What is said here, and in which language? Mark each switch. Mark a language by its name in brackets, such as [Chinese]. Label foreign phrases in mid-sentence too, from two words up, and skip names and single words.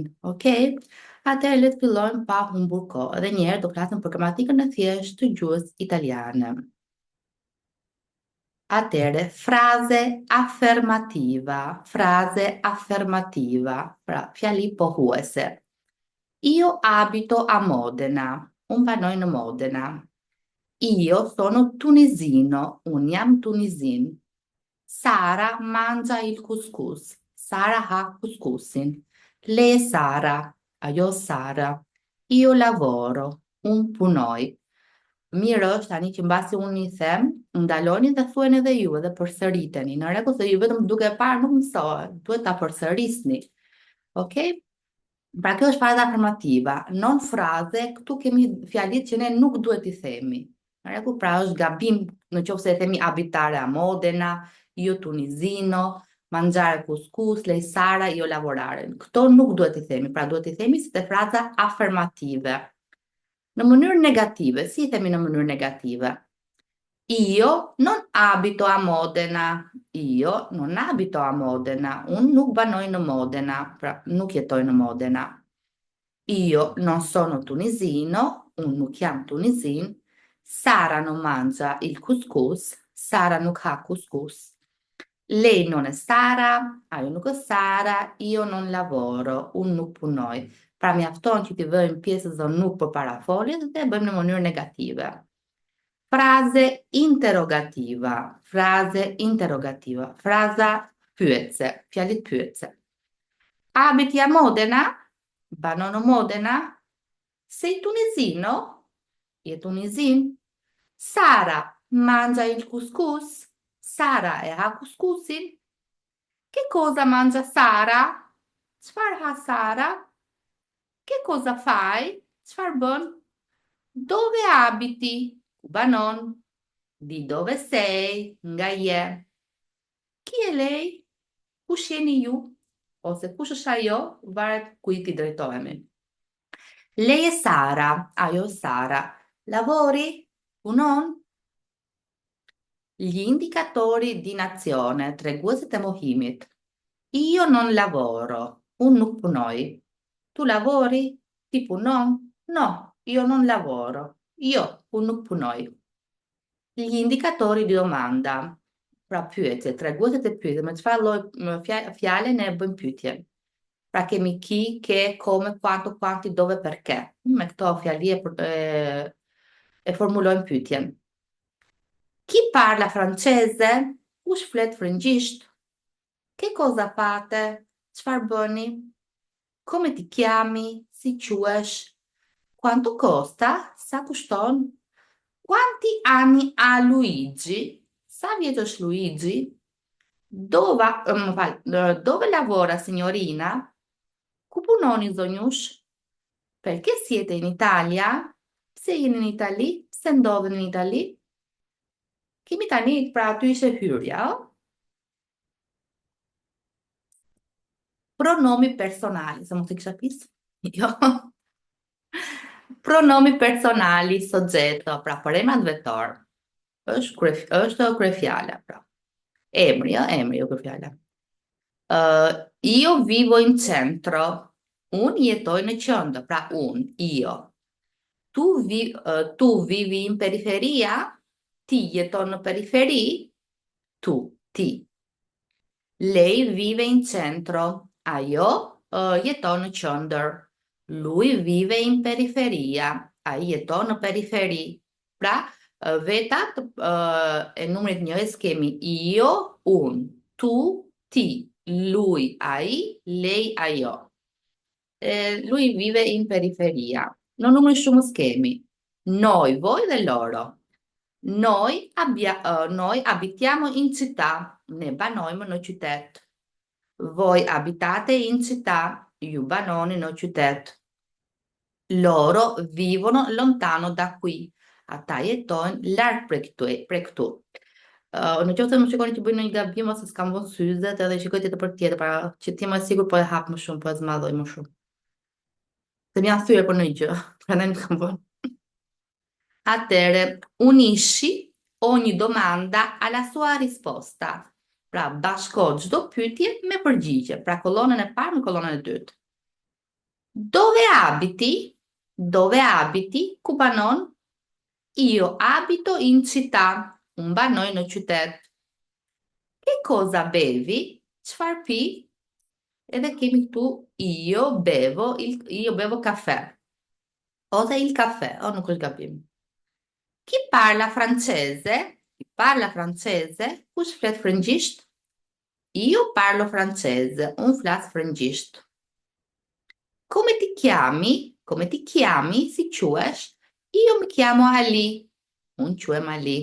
[Albanian] Okej? Atëherë le të fillojmë pa humbur kohë. Edhe një herë do flasim për gramatikën e thjeshtë të gjuhës italiane. Atëre, [Italian] frase affermativa, [Albanian] pra fjali pohuese. [Italian] Io abito a Modena, [Albanian] unë banoj në Modena. [Italian] Io sono tunisino, [Albanian] unë jam tunisin. [Italian] Sara mangia il couscous, [Albanian] Sara ha couscousin. [Italian] Lei Sara, [Albanian] ajo Sara. [Italian] Io lavoro, [Albanian] unë punoj. Mirë është tani që mbasi unë i them, ndaloni dhe thueni edhe ju dhe përsëriteni. Në rregull se ju vetëm duke e parë nuk mësohet, duhet ta përsërisni. Okej? Pra kjo është fraza afirmativa. Non fraze, këtu kemi fjalit që ne nuk duhet i themi. Në rregull, pra është gabim nëse e themi [Italian] abitare a Modena, io tunisino, mangiare couscous, lei Sara, io lavorare. [Albanian] Këto nuk duhet i themi, pra duhet i themi si te fraza affermative. Në mënyrë negative, si i themi në mënyrë negative? [Italian] Io non abito a Modena. Io non abito a Modena. [Albanian] Unë nuk banoj në Modena, pra nuk jetoj në Modena. [Italian] Io non sono tunisino, [Albanian] unë nuk jam tunisin. [Italian] Sara non mangia il couscous, [Albanian] Sara nuk ha couscous. [Italian] Lei non è Sara, [Albanian] ajo nuk është Sara, [Italian] io non lavoro, [Albanian] unë nuk punoj. Pra mjafton që t'i vëjmë pjesën dhe nuk për para foljes dhe bëjmë në mënyrë negative. [Italian] Frase interrogativa, [Albanian] fraza pyetse, fjalit pyetse. [Italian] Abiti a Modena? [Albanian] Banon në Modena? [Italian] Sei tunisino? [Albanian] Je tunisin? [Italian] Sara mangia il couscous? [Albanian] Sara e ha couscousin? [Italian] Che cosa mangia Sara? [Albanian] Çfarë ha Sara? [Italian] Che cosa fai? [Albanian] Çfarë bën? [Italian] Dove abiti? [Albanian] Ku banon? [Italian] Di dove sei? [Albanian] Nga je? [Italian] Chi è lei? [Albanian] Kush jeni ju? Ose kush është ajo? Varet kujt i drejtohemi. [Italian] Lei è Sara, [Albanian] ajo Sara. [Italian] Lavori? Punon? Gli indicatori di nazione, [Albanian] treguesit e mohimit. [Italian] Io non lavoro, [Albanian] unë nuk punoj. [Italian] Tu lavori? [Albanian] Ti punon? [Italian] No, io non lavoro. Io, [Albanian] unë nuk punoj. [Italian] Gli indicatori di domanda, [Albanian] pra pyetje, treguesit e pyetje, me çfarë lloj fjale ne bëjmë pyetje. Pra kemi [Italian] chi, che, come, quanto, quanti, dove, perché. [Albanian] Me këto fjali e formulojmë pyetjen. [Italian] Chi parla francese? [Albanian] Kush flet frëngjisht? [Italian] Che cosa fate? [Albanian] Çfarë bëni? [Italian] Come ti chiami? [Albanian] Si quhesh? [Italian] Quanto costa? [Albanian] Sa kushton? [Italian] Quanti anni ha Luigi? [Albanian] Sa vjeç është Luigi? [Italian] Dove lavora signorina? [Albanian] Ku punoni zonjush? [Italian] Perché siete in Italia? [Albanian] Pse jeni në Itali? Pse ndodheni në Itali? Kemi tani pra aty ishte hyrja, [Italian] Pronomi personali, [Albanian] se mos i kisha pis? Jo. [Italian] Pronomi personali, soggetto, [Albanian] pra përemrat vetor. Është kryefjala, pra. Emri, jo kryefjala. [Italian] Io vivo in centro. [Albanian] Unë jetoj në qendër, pra unë, io. [Italian] Tu vivi in periferia? [Albanian] Ti jeton në periferi? [Italian] Ti. Lei vive in centro. [Albanian] Ajo jeton në qendër. [Italian] Lui vive in periferia. [Albanian] Ai jeton në periferi. Pra, vetat e numrit njës kemi io, unë, tu, ti, lui, ai, lei, ajo. [Italian] Lui vive in periferia. [Albanian] Në numri shumës kemi [Italian] noi, voi [Albanian] dhe loro. [Italian] Noi abitiamo in città, [Albanian] ne banojmë në qytet. [Italian] Voi abitate in città, [Albanian] ju banoni në qytet. [Italian] Loro vivono lontano da qui. [Albanian] Ata jetojnë larg prej këtu. Në qoftë se më shikoni që bëj një gabim ose s'kam vënë syzet, edhe shikoj tjetër për tjetër, para që ti më sigur po e hap më shumë, po e zmadhoj më shumë. Se më janë thyer për një gjë, prandaj nuk kam vënë. Atëre, [Italian] unisci ogni domanda alla sua risposta. [Albanian] Pra, bashko çdo pyetje me përgjigje. Pra, kolonën e parë me kolonën e dytë. [Italian] Dove abiti? Dove abiti? [Albanian] Ku banon? [Italian] Io abito in città. [Albanian] Unë banoj në qytet. [Italian] Che cosa bevi? [Albanian] Çfarë pi? Edhe kemi këtu [Italian] io bevo caffè. [Albanian] Ose [Italian] il caffè, [Albanian] o nuk është gabim. [Italian] Chi parla francese? Chi parla francese? [Albanian] Kush flet frëngjisht? [Italian] Io parlo francese, [Albanian] unë flas frëngjisht. [Italian] Come ti chiami? Come ti chiami? [Albanian] Si quhesh? [Italian] Io mi chiamo Ali. [Albanian] Unë quhem Ali.